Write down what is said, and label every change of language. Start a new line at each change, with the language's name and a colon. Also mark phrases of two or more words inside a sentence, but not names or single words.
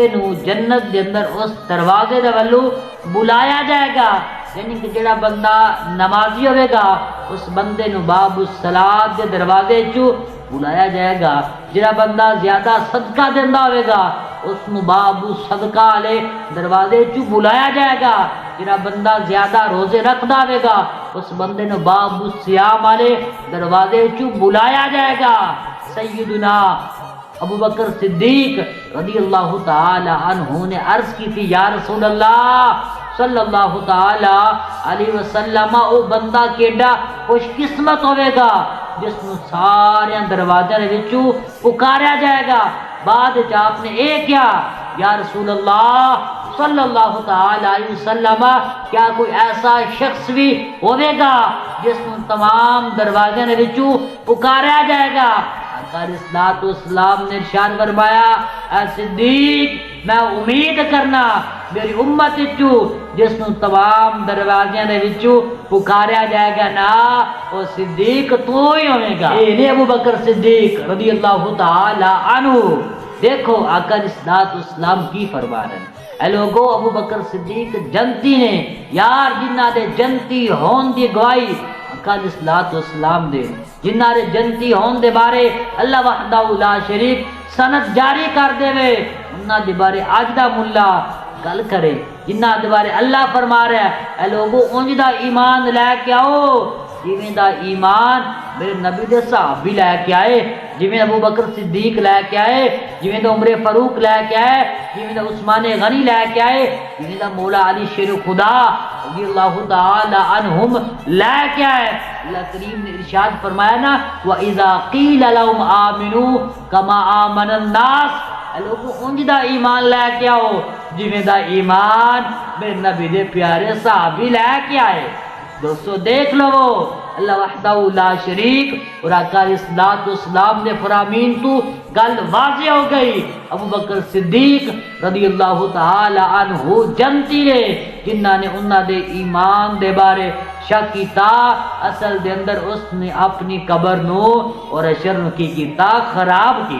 Punjabi: نو جنت دے اندر اس دروازے دے والو بلایا جائے گا، یعنی کہ جڑا بندہ نمازی ہوئے گا اس بندے نو
Arabic: باب الصلاۃ
Punjabi: دے دروازے چو بلایا جائے گا، جڑا بندہ زیادہ صدقہ دیندا ہوئے گا اس نو باب صدقہ والے دروازے چو بلایا جائے گا، جڑا بندہ زیادہ روزے رکھدا ہوئے گا اس بندے نو
Arabic: باب الصیام
Punjabi: والے دروازے چو بلایا جائے گا۔ سیدنا ابو بکر صدیق
Arabic: رضی اللہ تعالی عنہ
Punjabi: نے عرض کی تھی
Arabic: یا رسول اللہ صلی اللہ تعالی علیہ وسلم
Punjabi: او بندہ کیڈا خوش قسمت ہوئے گا جس نو سارے دروازے وچوں پکاریا جائے گا۔ بعد وچ آپ نے اے کیا
Arabic: یا رسول اللہ صلی اللہ تعالی علیہ وسلم
Punjabi: کیا کوئی ایسا شخص بھی ہوئے گا جس نو تمام دروازے وچوں پکاریا جائے گا؟ آقا
Arabic: علیہ الصلوۃ والسلام
Punjabi: نے ارشاد فرمایا اے صدیق میں امید کرنا میری امت وچوں جس نو تمام دروازیاں دے وچوں پکاریا جائے گا نا او صدیق تو ہی ہوے گا۔ اے نے ابو بکر صدیق
Arabic: رضی اللہ تعالی عنہ۔
Punjabi: دیکھو آقا
Arabic: علیہ الصلوۃ والسلام
Punjabi: کی فرما رہے ہیں اے لوگو ابو بکر صدیق جنتی نے یار جنہ دے جنتی ہون دی گواہی آقا
Arabic: علیہ الصلوۃ والسلام
Punjabi: دے، جنہ دے جنتی ہون دے بارے
Arabic: اللہ وحدہ لا شریک
Punjabi: سند جاری کر دے وے انہاں دے بارے اج دا ملا گل کرے، جنہ دے بارے اللہ فرما رہا ہے اے لوگو اونج دا ایمان لے کے آؤ جویں دا ایمان میرے نبی دے صحابی لے کے آئے، جویں ابو بکر صدیق لے کے آئے، جویں دا عمر فاروق لے کے آئے، جویں دا عثمان غنی لے کے آئے، جویں دا مولا علی شیر خدا
Arabic: رضی اللہ تعالی عنہم
Punjabi: لے کے آئے۔ اللہ کریم نے ارشاد فرمایا نا
Arabic: وَإِذَا قِيلَ لَهُمْ آمِنُوا كَمَا آمَنَ النَّاسُ،
Punjabi: اے لوگوں اونج دا ایمان لے کے آؤ جویں دا ایمان میرے نبی دے پیارے صحابی لے کے آئے۔ دوستو دیکھ لو
Arabic: اللہ وحدہ لا شریک
Punjabi: اور آقا
Arabic: علیہ الصلوۃ والسلام
Punjabi: نے فرامین تو گل واضح ہو گئی ابو بکر صدیق
Arabic: رضی اللہ تعالی عنہ
Punjabi: جنتی نے جنہ نے انہاں دے ایمان دے بارے شک کیتا اصل دے اندر اس نے اپنی قبر نو اور شرم کی کیتا خراب کی۔